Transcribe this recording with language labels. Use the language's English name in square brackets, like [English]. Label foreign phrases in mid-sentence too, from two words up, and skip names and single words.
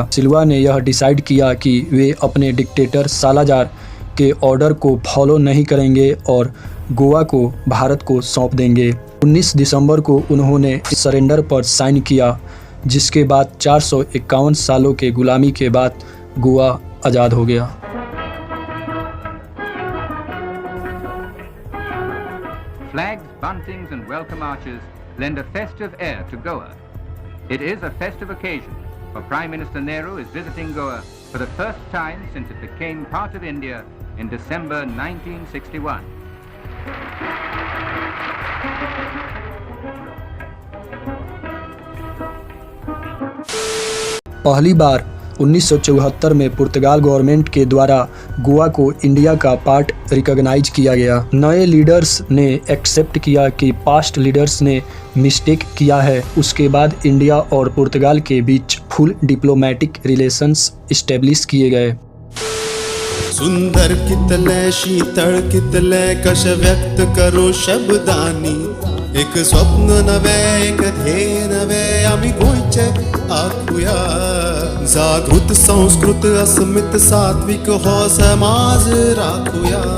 [Hindi] सिल्वा ने यह डिसाइड किया कि वे अपने डिक्टेटर सालाजार के ऑर्डर को फॉलो नहीं करेंगे और गोवा को भारत को सौंप देंगे। 19 दिसंबर को उन्होंने सरेंडर पर साइन किया, जिसके बाद 451 सालों के गुलामी के बाद गोवा आज़ाद हो गया। [English] Flags, buntings and welcome arches lend a festive air to Goa. It is a festive occasion, for Prime Minister Nehru is visiting Goa for the first time since it became part of India in December 1961. [Hindi] पहली बार 1974 में पुर्तगाल गवर्नमेंट के द्वारा गोवा को इंडिया का पार्ट रिकॉग्नाइज किया गया। नए लीडर्स ने एक्सेप्ट किया कि [English] past leaders [Hindi] ने मिस्टेक किया है। उसके बाद इंडिया और पुर्तगाल के बीच [English] full diplomatic relations establish [Hindi] किए गए। [Konkani] सुंदर कितले शीतळ कितले कश व्यक्त करो शब्दानी, एक स्वप्न नवे एक ध्येय नवे आम्ही गोयचे आखूया। जागृत संस्कृत अस्मित सात्विक हो समाज राखूया।